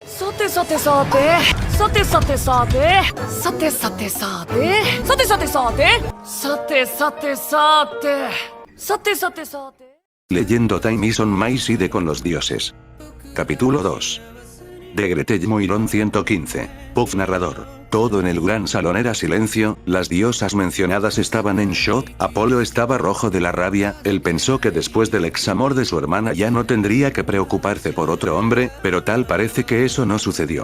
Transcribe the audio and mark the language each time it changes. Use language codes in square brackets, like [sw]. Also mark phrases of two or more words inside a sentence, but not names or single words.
[ja] さてさてさて、さてさてさて、さてさてさて、さてさてさて、さてさてさ te, sa te. [es] Leyendo Time is on my side con los dioses. Capítulo 2. De Gretel Moiron 115. Puff narrador. Todo en el gran salón era silencio, las diosas mencionadas estaban en shock, Apolo estaba rojo de la rabia, él pensó que después del examor de su hermana ya no tendría que preocuparse por otro hombre, pero tal parece que eso no sucedió.